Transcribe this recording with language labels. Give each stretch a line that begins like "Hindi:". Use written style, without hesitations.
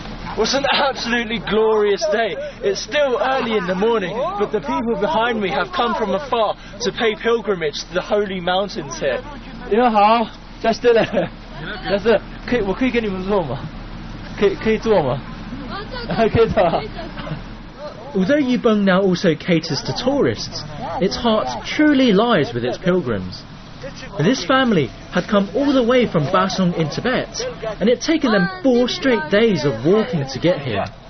English: It was an absolutely glorious day. It's still early in the morning, but the people behind me have come from afar to pay pilgrimage to the holy mountains here.
Chinese: 你们好，在这里，但是我可以跟你们坐吗？可以坐吗？可以坐。
English: Although Yubong now also caters to tourists, its heart truly lies with its pilgrims. This family had come all the way from Basong in Tibet, and it had taken them 4 straight days of walking to get here.